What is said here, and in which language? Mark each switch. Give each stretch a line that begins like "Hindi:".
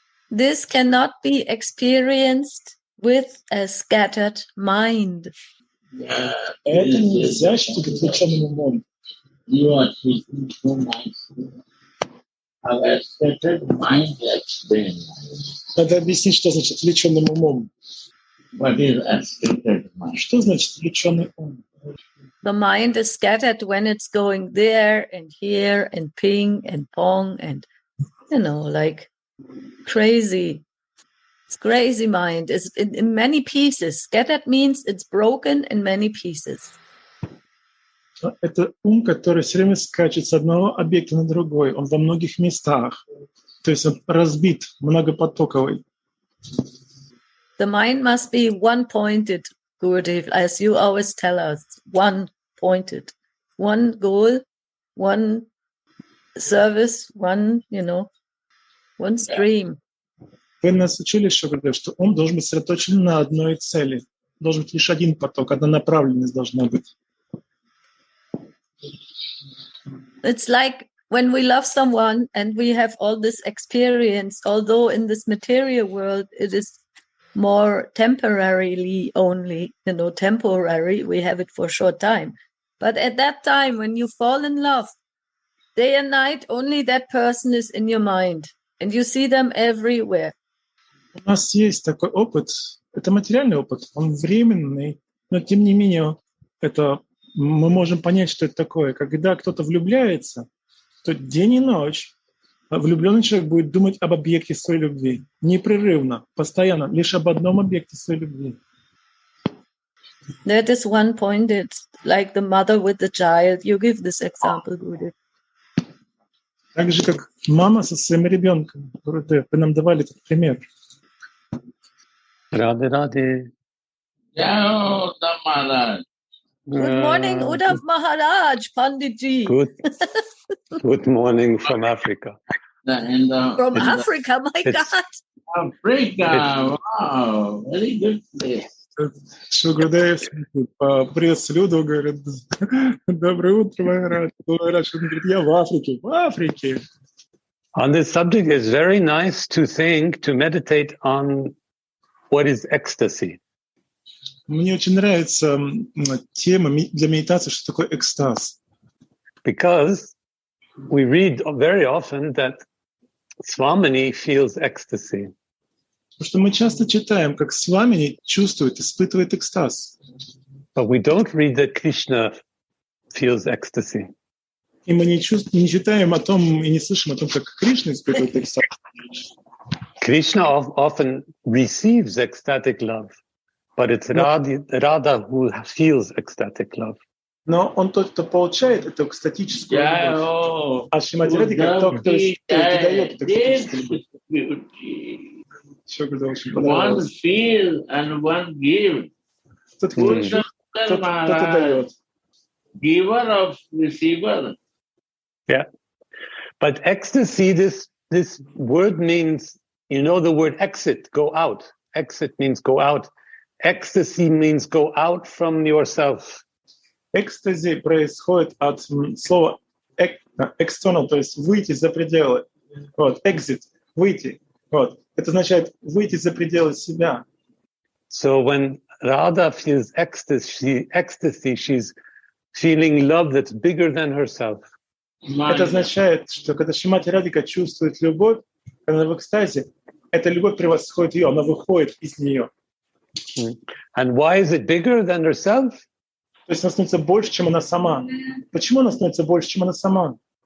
English: This cannot be experienced with a scattered mind.
Russian: Это нельзя ощутить отвлеченным умом.
English: You are speaking so nicely. Our scattered mind explain.
Russian: Надо объяснить, что значит отвлеченным умом.
English: What is a scattered mind?
Russian: Что значит отвлеченный ум?
English: The mind is scattered when it's going there and here and ping and pong and, like crazy. It's crazy mind. It's in many pieces. Scattered means it's broken in many pieces.
Russian: Это ум, который все время скачет с одного объекта на другой. Он во многих местах. То есть он разбит, многопотоковый.
English: The mind must be one-pointed, Gurudev, as you always tell us. One-pointed. One goal, one service, one stream.
Russian: Вы нас учили, что ум должен быть сосредоточен на одной цели. Должен быть лишь один поток, одна направленность должна быть.
English: It's like when we love someone and we have all this experience, although in this material world it is more temporarily only, temporary, we have it for a short time. But at that time, when you fall in love, day and night, only that person is in your mind. And you see them everywhere.
Russian: У нас есть такой опыт, это материальный опыт, он временный, но тем не менее это, мы можем понять, что это такое. Когда кто-то влюбляется, то день и ночь влюбленный человек будет думать об объекте своей любви. Непрерывно, постоянно, лишь об одном объекте своей любви.
English: That is one point. It's like the mother with the child. You give this example, Guru.
Russian: Так же, как мама со своим ребенком. Вы нам давали этот пример.
English: Radhe Radhe. Jai Uddhav Maharaj. Good morning, Uddhav Maharaj, Panditji. Good morning from Africa. From Africa, my God. Africa, wow, very good place.
Russian: Шугурдеев приветствует Люду, говорит, доброе утро, Махарадж. Он говорит, я в Африке, в Африке.
English: On this subject, it's very nice to meditate on what is ecstasy.
Russian: Мне очень нравится тема для медитации, что такое экстаз.
English: Because we read very often that Swamini feels ecstasy.
Russian: Потому что мы часто читаем, как Свамини чувствует, испытывает экстаз.
English: But we don't read that Krishna feels ecstasy.
Russian: И мы не читаем о том и не слышим о том, как Кришна испытывает экстаз.
English: Krishna often receives ecstatic love, but it's Radha who feels ecstatic love.
Russian: Но он тот, кто получает эту экстатическую любовь. А Шримати Радхика тот, кто дает эту экстатическую любовь.
English: One feels and one gives.
Russian: Кто-то дает.
English: Giver of receiver. Yeah. But ecstasy, this word means, the word exit, go out. Exit means go out. Ecstasy means go out from yourself.
Russian: Экстази происходит от слова
English: external,
Russian: то есть выйти за пределы. Вот,
English: exit,
Russian: выйти. Вот. Это означает выйти за пределы себя.
English: So when Radha feels ecstasy, she's feeling love that's bigger than herself.
Russian: Это означает, что когда Шримати Радхика чувствует любовь, когда она в экстазе, эта любовь превосходит ее, она выходит из нее.
English: And why is it bigger than herself?
Russian: То есть она становится больше, чем она сама. Почему она становится больше, чем она сама?